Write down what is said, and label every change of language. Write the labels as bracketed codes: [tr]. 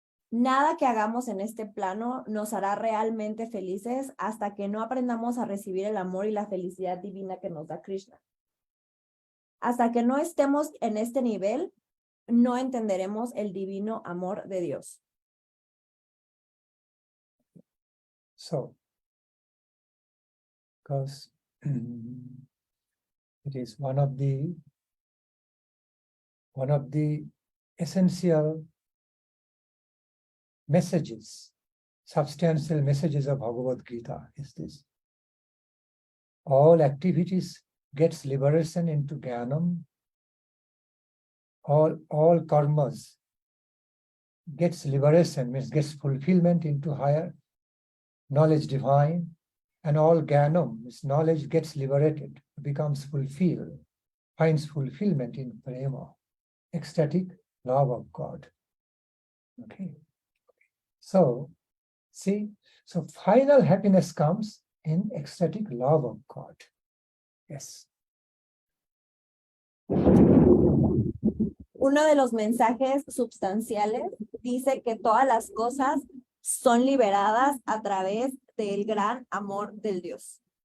[es] Nada que hagamos en este plano nos hará realmente felices hasta que no aprendamos a recibir el amor y la felicidad divina que nos da Krishna. Hasta que no estemos en este nivel, no entenderemos el divino amor de Dios. [en] So, because it is one of the essential messages, substantial messages of Bhagavad Gita is this. All activities gets liberation into Jnanam. All karmas gets liberation, means gets fulfillment into higher knowledge divine, and all Jnanam, means knowledge gets liberated, becomes fulfilled, finds fulfillment in prema, ecstatic love of God. Okay. So, see, so final happiness comes in ecstatic love of God. Yes. [es] Uno de los mensajes substanciales dice que todas las cosas son liberadas a través del gran amor del Dios.